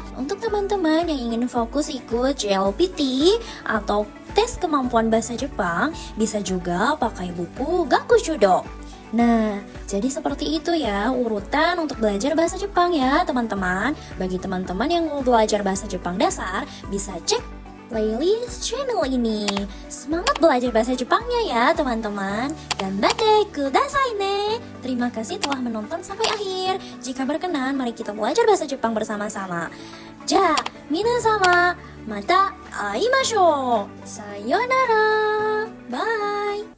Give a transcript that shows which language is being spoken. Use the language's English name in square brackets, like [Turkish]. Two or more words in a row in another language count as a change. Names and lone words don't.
[Indonesian] Untuk teman-teman yang ingin fokus ikut JLPT atau tes kemampuan bahasa Jepang, bisa juga pakai buku Gakushudo. Nah, jadi seperti itu ya urutan untuk belajar bahasa Jepang ya teman-teman. Bagi teman-teman yang mau belajar bahasa Jepang dasar, bisa cek playlist channel ini. Semangat belajar bahasa Jepangnya ya teman-teman. [Japanese] 頑張ってくださいね. [Indonesian] Terima kasih telah menonton sampai akhir. Jika berkenan, mari kita belajar bahasa Jepang bersama-sama. [Japanese] じゃ、皆様、また会いましょう. Sayonara. Bye.